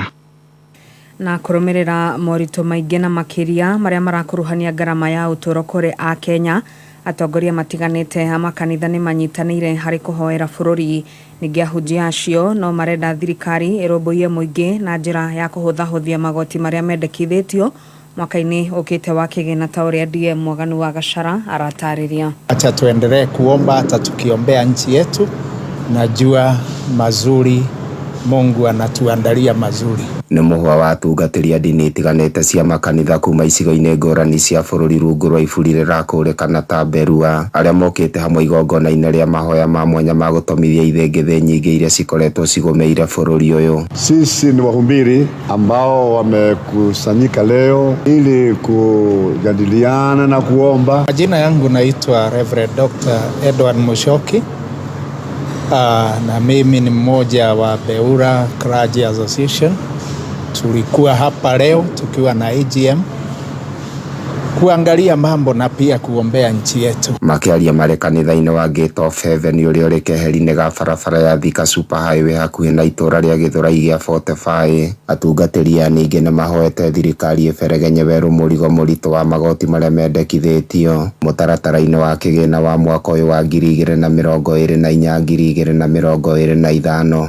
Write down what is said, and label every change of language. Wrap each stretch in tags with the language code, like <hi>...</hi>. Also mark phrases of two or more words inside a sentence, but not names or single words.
<ki>Na kũrũmĩrĩra moritũ maingĩ na makĩria marĩa marakuruhania ngarama ya ũtũũro kũrĩ a Kenya, atongoria matiganĩte a makanitha nĩ manyitanĩire harĩ kũhoera bũrũri. Ningĩ ahunjia acio no marenda thirikari ĩrũmbũiye mũingĩ na njĩra ya kũhũthahũthia magoti marĩa mendekithĩtio mwaka-inĩ ũkĩte wa kĩgĩna ta ũrĩa DM Mwaganu wa Gachara aratarĩria.</ki> <sw>Acha tuendelee kuomba, hata tukiombea nchi yetu, najua mazuri Mungu anatuandalia mazuri.</sw> <ki>Nĩ mũhwa wa atungatĩri a ndini itiganĩte cia makanitha kuma icigo-inĩ ngũrani cia bũrũri rungu rwa iburi rĩrakũrĩkana ta Berua, arĩa mokĩte hamwe igongona-inĩ rĩa mahoya ma mwanya ma gũtomithia ithĩngithĩ nyingĩ iria cikoretwo cigũmĩire bũrũri ũyũ.</ki> <sw>Sisi ni wahubiri ambao wamekusanyika leo ili kujadiliana na kuomba. Majina yangu naitwa Reverend Dr. Edward Mushoki. Na mimi ni mmoja wa Beura Clergy Association. Tulikuwa hapa leo tukiwa na AGM kuangalia mambo na pia kuombea nchi yetu.</sw> <ki>Makiaria marĩ kanitha-inĩ wa Gate of Heaven ũrĩa ũrĩ keheri-inĩ ga barabara ya Thika Super Highway hakuhĩ na itũra rĩa Gĩthũrai gĩa Fortify. Atungatĩri aya ningĩ nĩ mahoete thirikari ĩberegenye werũ mũrigo mũritũ wa magoti marĩa mendekithĩtio mũtaratara-inĩ wa kĩgĩna wa mwaka ũyũ wa 2024-2025.</ki>